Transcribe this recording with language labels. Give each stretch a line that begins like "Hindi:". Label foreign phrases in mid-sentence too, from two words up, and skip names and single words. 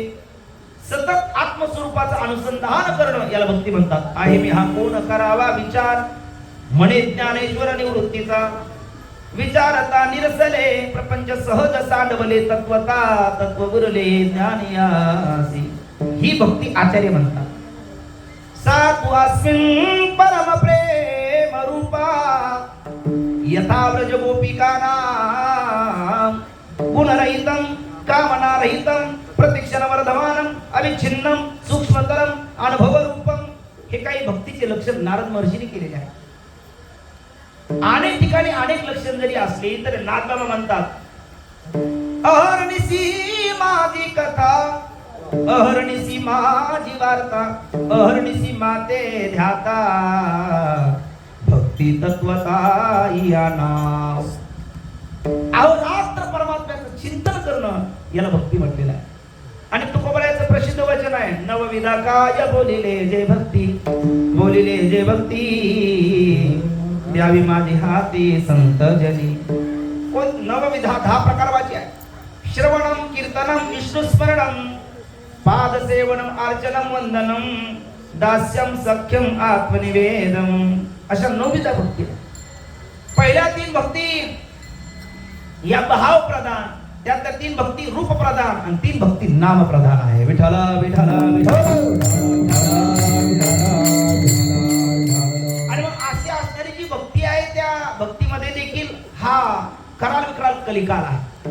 Marathi: सतत आत्मस्वरूपाचं अनुसंधान करणं याला भक्ती म्हणतात. आहे मी हा कोण करावा विचार, म्हणे ज्ञानेश्वर निवृत्तीचा. विचारता निरसले प्रपंच सहज सांडवले, तत्वता तत्व गुरले ज्ञानियासी. ही भक्ती आचार्य म्हणतात.
Sanskrit: सातु अस्मिन् परम प्रेम रूपा यथा व्रज गोपिकानां गुणरहितं कामनारहितं प्रतिक्षण वर्धमानं अविच्छिन्नं सूक्ष्मतरं अनुभवरूपं.
Marathi: हे काही भक्तीचे लक्षण नारद महर्षींनी केलेले आहे. अनेक ठिकाणी अनेक लक्षण जरी असली तरी नाथबाबा म्हणतात, अहर्निशी माझी कथा, अहर्निशी माझी वार्ता, अहर्निशी माते ध्याता, भक्ती तत्वता या नाव. अहोरात्र परमात्म्याचं चिंतन करणं याला भक्ती म्हटलेलं आहे. आणि तुकोबरायाचं प्रसिद्ध वचन आहे, नवविधा काय बोलिले जे भक्ती, बोलिले जे भक्ती द्यावी माझी हाती संत जनी. कोण? नवविधा 10 प्रकार वाची आहे.
Sanskrit: श्रवणम कीर्तनम विष्णुस्मरणम पादसेवनम अर्चनम वंदनम दास्यम सख्यम आत्मनिवेदम.
Marathi: अशा 9 विधा भक्ती. पहिल्या 3 भक्ती या भाव प्रधान, त्यातल्या 3 भक्ती रूप प्रधान आणि 3 भक्ती नाम प्रधान आहे. विठ्ठला विठ्ठला आणि मग अशी असणारी जी भक्ती आहे त्या भक्तीमध्ये देखील हा कराल विकराल कलिकाल आहे.